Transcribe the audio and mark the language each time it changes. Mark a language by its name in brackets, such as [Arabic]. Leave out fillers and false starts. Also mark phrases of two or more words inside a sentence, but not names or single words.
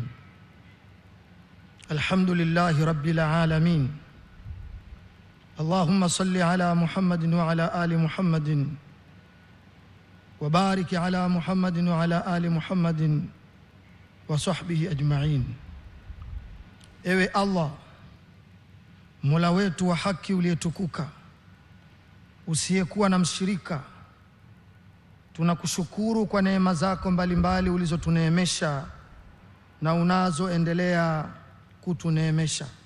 [Arabic] الحمد لله رب العالمين. اللهم صل على محمد وعلى آل محمد وبارك على محمد وعلى آل محمد وصحبه أجمعين. [Swahili] Ewe Allah, Mola wetu wa haki uliyetukuka, usiyekuwa na mshirika, tunakushukuru kwa neema zako mbalimbali ulizotuneemesha na unazoendelea kutuneemesha.